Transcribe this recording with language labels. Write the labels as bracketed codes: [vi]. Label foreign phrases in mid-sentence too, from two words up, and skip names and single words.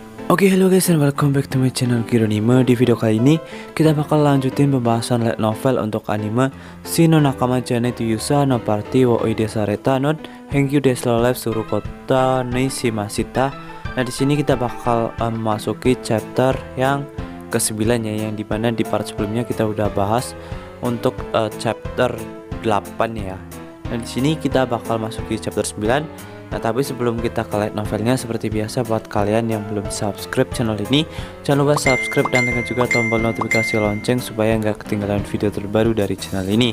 [en] Oke, hello guys and welcome back to my channel Kironime. [id] Di video kali ini kita bakal lanjutin pembahasan [en] light novel [id] untuk anime Shino Nakama Jane to Yusa no Party wo Oide Sareta non Hengyu Desu Life Surukota ni Shimashita. Nah, di sini kita bakal memasuki chapter yang ke-9 ya, yang dimana di part sebelumnya kita udah bahas untuk chapter 8 ya. Nah, di sini kita bakal masuki chapter 9. Nah, tapi sebelum kita ke [en] light novelnya, [id] seperti biasa buat kalian yang belum [en] subscribe channel [id] ini, jangan lupa subscribe dan tekan juga tombol notifikasi lonceng supaya nggak ketinggalan video terbaru dari channel ini.